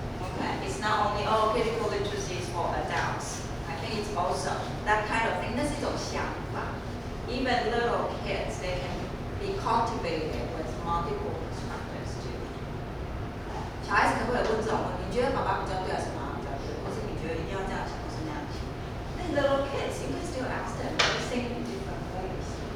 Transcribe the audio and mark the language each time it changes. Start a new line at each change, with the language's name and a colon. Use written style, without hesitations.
English: Okay, it's not only, oh, critical literacy is for adults. I think it's also that kind of thing.
Chinese: 那是一种想法。
English: Even little kids, they can be cultivated with multiple perspectives too.
Chinese: 小孩子可不可以问这种问题？你觉得爸爸比较对还是妈妈比较对？或是你觉得一定要这样想，或是那样想？
English: 那 little kids, you can still ask them to think in different ways.